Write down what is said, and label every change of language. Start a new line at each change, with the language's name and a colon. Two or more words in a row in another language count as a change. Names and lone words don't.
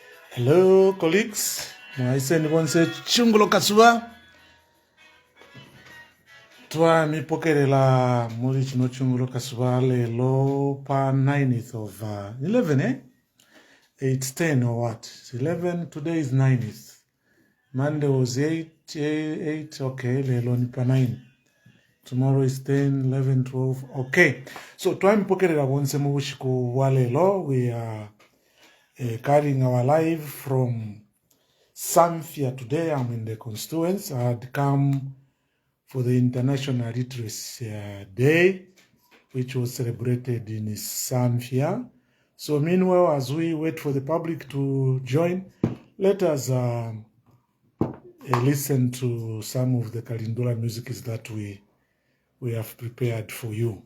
English: Hello, colleagues.
Bemba: Mwaise nibonse chungulo kasuba. Twa mipokerela muri chino chungulo kasuba lelo pa 9th of 11, eh?
English: It's 10 or what? It's 11, today is 9th. Monday was 8,
Bemba: okay, lelo ni pa 9.
English: Tomorrow is 10, 11, 12, okay.
Bemba: So twa mipokerela bonse mubushiku wa lelo.
English: We are carrying our live from Samfya today. I'm in the Constituency. I had come for the International Literacy Day, which was celebrated in Samfya. So meanwhile, as we wait for the public to join, let us listen to some of the Ndola music that we have prepared for you.